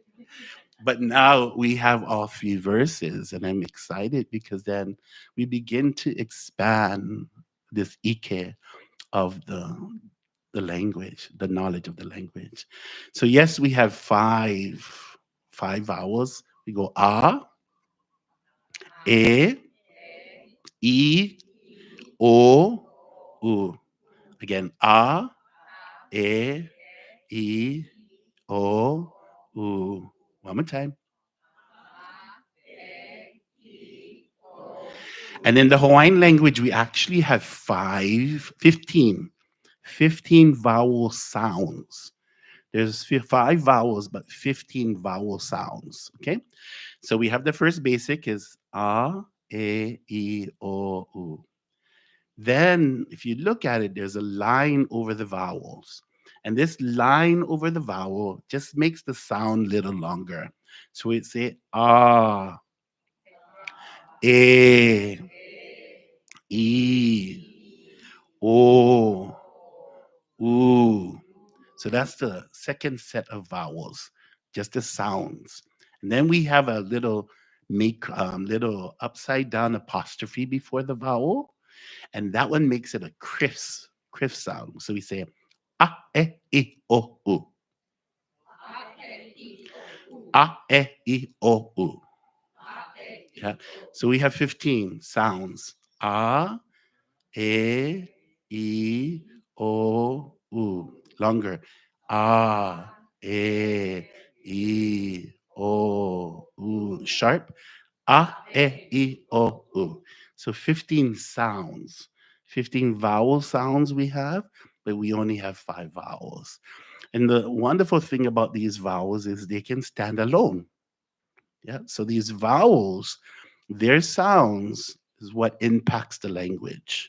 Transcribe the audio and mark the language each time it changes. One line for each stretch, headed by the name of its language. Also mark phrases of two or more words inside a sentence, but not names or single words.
English: But now we have all three verses, and I'm excited because then we begin to expand this ike of the language, the knowledge of the language. So yes, we have five vowels. We go e, i, o, u. Again, e, I, o, u. One more time. And in the Hawaiian language, we actually have 15 vowel sounds. There's five vowels, but 15 vowel sounds. Okay. So we have the first basic is e, I, o, u. Then, if you look at it, there's a line over the vowels. And this line over the vowel just makes the sound a little longer. So we say e, I, o, u. So that's the second set of vowels, just the sounds. And then we have a little little upside down apostrophe before the vowel, and that one makes it a crisp sound. So we say e, o, u. E, o, u. Yeah. So we have 15 sounds. E, I, o, u. Longer. E, I, o, u. Sharp. E, I, o, u. So 15 sounds, 15 vowel sounds we have, but we only have 5 vowels. And the wonderful thing about these vowels is they can stand alone. Yeah. So these vowels, their sounds is what impacts the language.